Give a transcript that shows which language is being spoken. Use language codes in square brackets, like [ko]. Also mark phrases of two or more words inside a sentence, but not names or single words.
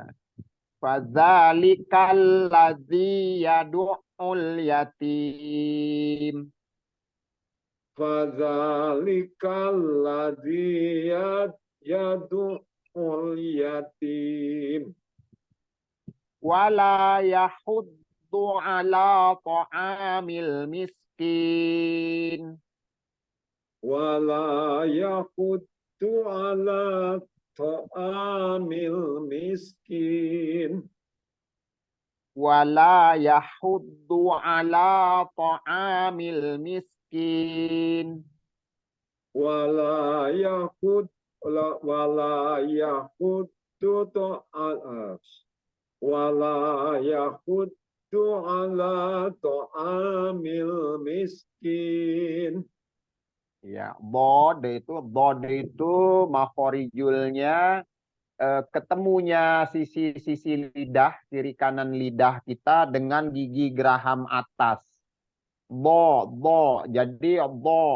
[ar] فذلك الذي يدع اليتيم. فذلك الذي يدع اليتيم. ولا يحض على طعام المسكين. ولا يحض على طعام المسكين. ولا يحض على طعام المسكين. ولا يحض تعالى. ولا يحض على طعام المسكين. [id] Ya, bod itu makhorijulnya ketemunya sisi lidah, kiri kanan lidah kita dengan gigi geraham atas. Bo. Jadi bo.